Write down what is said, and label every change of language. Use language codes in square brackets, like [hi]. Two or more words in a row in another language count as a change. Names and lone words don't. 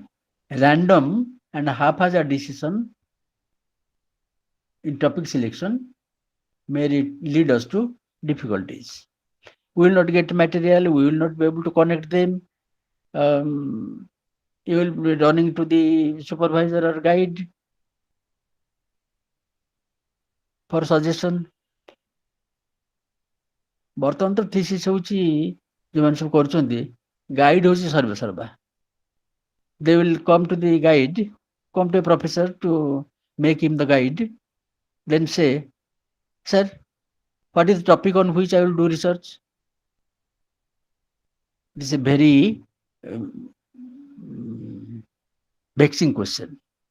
[en] Random and haphazard decision in topic selection may lead us to difficulties. We will not get material, we will not be able to connect them. You will be running to the supervisor or guide for suggestion. [or] ବର୍ତ୍ତମାନ ତ thesis ହେଉଛି ଯେଉଁମାନେ ସବୁ କରୁଛନ୍ତି, guide ହେଉଛି ସର୍ବେସର୍ବା. [en] They will come to the guide, come to a professor to make him the guide, then say, sir, what is the topic on which I will do research? This is a very vexing question.